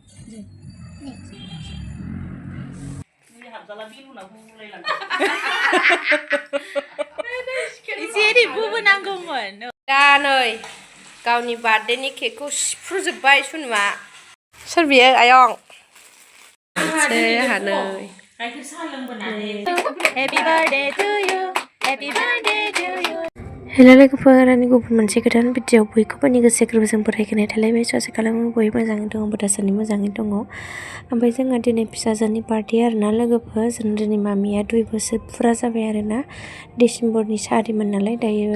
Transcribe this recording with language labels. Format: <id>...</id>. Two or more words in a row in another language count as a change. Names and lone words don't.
<brx>Jadi bubu nanggumun. दा नै गावनि बार्थडेनि केकखौ सिफ्रुजोब्बाय सुनुआ सोर बियो आयं हानै</brx> <en>Happy birthday to you. Happy birthday to you.</en> <brx>हेलो लोगोफोर आंनि गुबुन मोनसे गोदान भिडिअ बयखौबो आंनि गोसो गोरबोजों बरायनाय थालायबाय ससे खालामो बयबो मोजाङै दङ दासान्दि मोजाङै दङ ओमफ्राय जोंहा दिनै फिसाजोनि पार्टि आरोना लोगोफोर जों दिनै मामिया 2 बोसोर फुरा जाबाय आरोना डिसेम्बरनि 4मोन नालाय दायो</brx>